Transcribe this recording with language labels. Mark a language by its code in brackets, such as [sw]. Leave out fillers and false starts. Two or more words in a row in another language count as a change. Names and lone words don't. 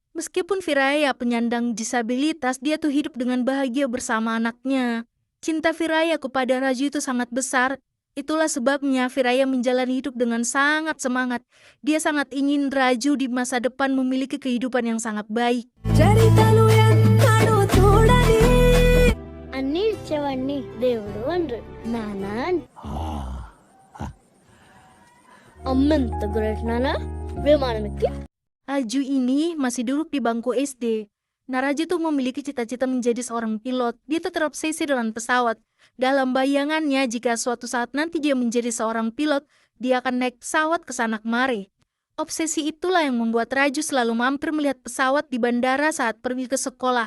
[id] Meskipun Viraya penyandang disabilitas, dia tuh hidup dengan bahagia bersama anaknya. Cinta Viraya kepada Raju itu sangat besar. Itulah sebabnya Viraya menjalani hidup dengan sangat semangat. Dia sangat ingin Raju di masa depan memiliki kehidupan yang sangat baik. [te] అన్ని ఇచ్చేవాడిని దేవుడు అనరు నానా అమ్మెంత గ్రేట్ నానా విమానం ఎక్కి [id] Raju ini masih duduk di bangku SD. Nah, Raju tuh memiliki cita-cita menjadi seorang pilot. Dia tuh terobsesi dengan pesawat. Dalam bayangannya, jika suatu saat nanti dia menjadi seorang pilot, dia akan naik pesawat ke sana kemari. Obsesi itulah yang membuat Raju selalu mampir melihat pesawat di bandara saat pergi ke sekolah.